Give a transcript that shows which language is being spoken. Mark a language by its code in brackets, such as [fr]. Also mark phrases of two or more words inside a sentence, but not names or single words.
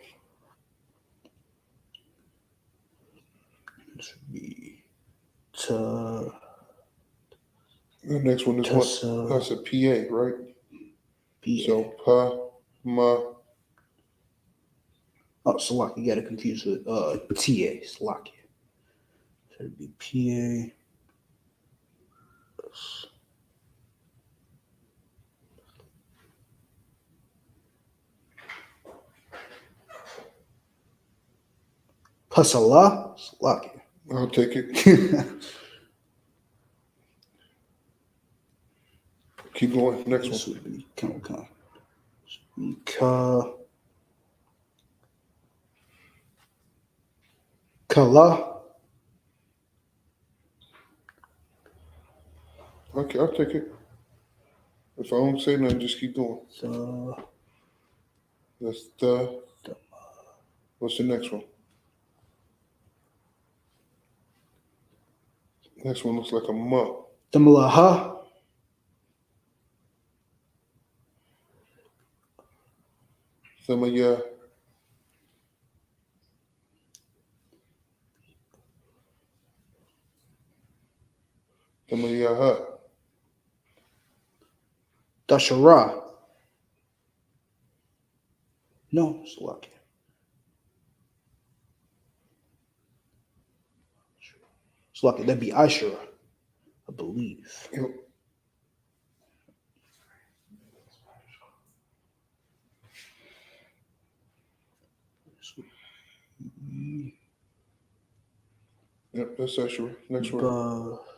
[en] This would be to. The next one is what? That's a PA, right? PA. So Pa, Ma. Oh, Slakia. You got to confuse with TA. Slakia. So it'd be PA. Pasala. Slakia. I'll take it. Keep going. Next This one. would be Kala. Okay, I'll take it. If I don't say nothing, just keep going. That's the. What's the next one? Next one looks like a Ma. Tamalaha. Samaya. Samayaha. Dashara. No, Slakia. Slakia. That'd be Ishara, I believe. Yep. Yep, that's Ashura. Next word.